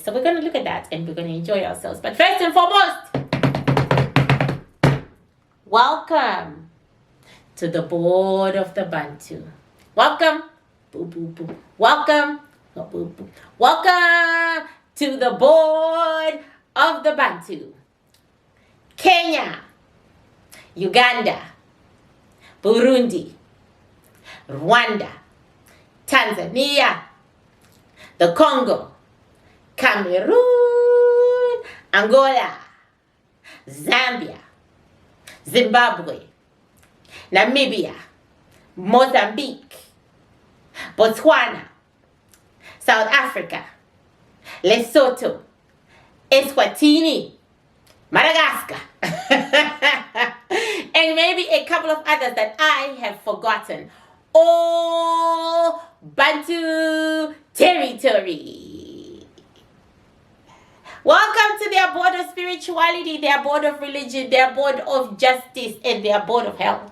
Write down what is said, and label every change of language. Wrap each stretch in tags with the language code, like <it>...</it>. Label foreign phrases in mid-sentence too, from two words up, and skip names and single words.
<en>So we're going to look at that and we're going to enjoy ourselves. But first and foremost, welcome to the board of the Bantu. Welcome. Boo, boo, boo. Welcome. Oh, boo, boo. Welcome to the board of the Bantu. Kenya, Uganda, Burundi, Rwanda, Tanzania, the Congo, Cameroon, Angola, Zambia, Zimbabwe, Namibia, Mozambique, Botswana, South Africa, Lesotho, Eswatini, Madagascar, and maybe a couple of others that I have forgotten. All Bantu territory. Welcome to their board of spirituality, their board of religion, their board of justice, and their board of health.</en>